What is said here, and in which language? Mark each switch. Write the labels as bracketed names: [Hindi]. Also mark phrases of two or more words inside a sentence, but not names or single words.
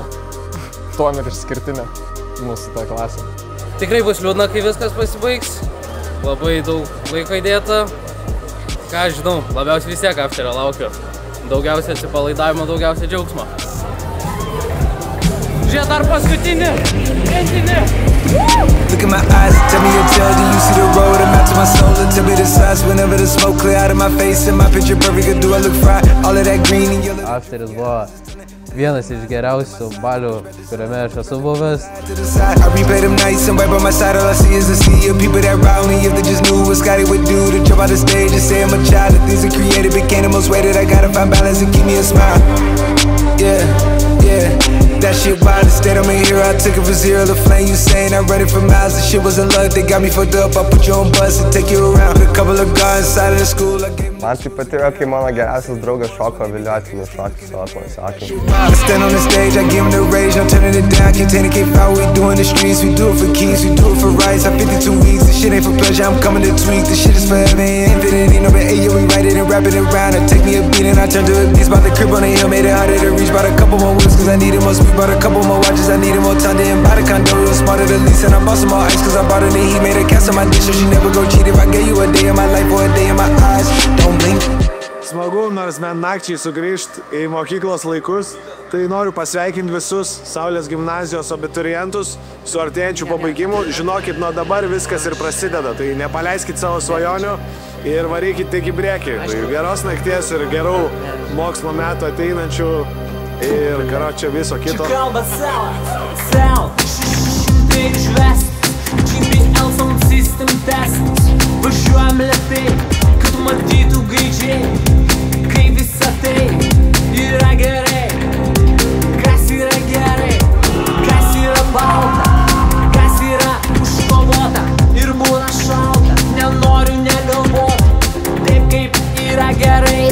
[Lithuanian] Tuom ir išskirtinę mūsų tą klasę. Tikrai bus liūdna, kai viskas pasibaigs. Labai daug laiko įdėta. Ką aš žinau, labiausiai vis tiek afterio laukiu. Daugiausia atsipalaidavimo, daugiausia džiaugsmo. Žiūrėt dar paskutinį. Rentinį. [English] Look in my eyes, tell me your tale, do you see the road? I'm out to my soul, and tell me the size. Whenever the smoke clear out of my face, and my picture perfect, do I look fried? All of that green and yellow. [Lithuanian] Afteris buvo vienas iš geriausių balių, kuriame aš esu buvęs. [English] I replay them nights and right by my side, all I see is the sea of people that ride me. If they just knew what Scotty would do to jump out the stage and say I'm a child, the things that created became the most weighted. I gotta find balance and keep me a smile. Yeah, yeah. That shit wild, instead I'm a hero, I took it for zero. The flame you saying, I read it for miles. The shit wasn't luck, they got me fucked up. I put you on bus and take you around. With a couple of guys inside of the school, I gave [Lithuanian] Man tai patiko, kai mano geriausias draugas šoko viliotinių šokį savo koncertą. [English] I stand on the stage, I give him the rage, I'm turning it down. Container can't foul, we do in the streets. We do it for keys, we do it for rights. I'm 52 weeks, this shit ain't for pleasure, I'm coming to tweak. This shit is forever, infinity, no but yeah, we write it and wrap it around. And take me a beat and I turn to a beast. Bought the crib on the hill, made it harder to reach. Bought a couple more wheels, cause I needed more speed. Bought a couple more watches, I needed more time to buy the condo. It was smarter to lease, and I bought some more ice, cause I bought it and he made a cast on my dish, so she never go cheat. If I gave you a day of my life or a day in my eyes, don't blink. [Lithuanian] Smagu, nors man nakčiai sugrįžti į mokyklos laikus, tai noriu pasveikinti visus Saulės gimnazijos abiturientus su artėjančiu pabaigimu. Žinokit, nuo dabar viskas ir prasideda, tai nepaleiskit savo svajonių ir varykit tik į priekį. Tai geros nakties ir gerų mokslo metų ateinančių ir karočią viso kito. Čia kalba Sal, 600 išvest, GPL sound system testas, važiuojam lėtai, kad matytų gaidžiai, kai visa tai yra gerai. Kas yra gerai, kas yra balta, kas yra užkovota ir būna šalta, nenoriu negalvoti, taip kaip yra gerai.